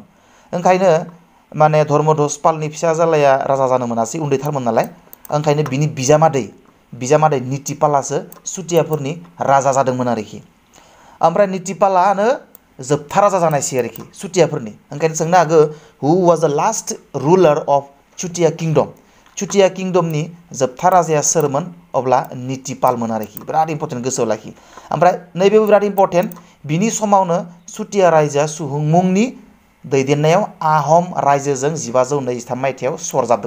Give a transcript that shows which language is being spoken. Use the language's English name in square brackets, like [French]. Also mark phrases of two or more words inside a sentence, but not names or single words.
[Bodo] ओंखायनो माने धर्मध्वज पालनि फिसाज्लाया राजा जानो मोनासै, उन्दैथारमोन नालाय। ओंखायनो बिनि बिजामादै नीतिपालासो चुटियाफोरनि राजा जादोंमोन आरोखि। ओमफ्राय नीतिपालानो जोबथा राजा जानायसै आरोखि चुटियाफोरनि। ओंखायनो सोंनो हागौ [English] who was the last ruler of Chutiya kingdom, [Bodo] चुटिया किंडमनि जोबथा राजाया सोरमोन, अब्ला नीतिपालमोन आरोखि। बिराद इम्परटेन्ट, गोसोआव लाखि। ओमफ्राय नैबेबो बिराद इम्परटेन्ट, बिनि समावनो चुटिया रायजोआ सुहुंमुंनि दैदेननायाव आहम रायजोजों 1523 मायथाइयाव सरजाबदों।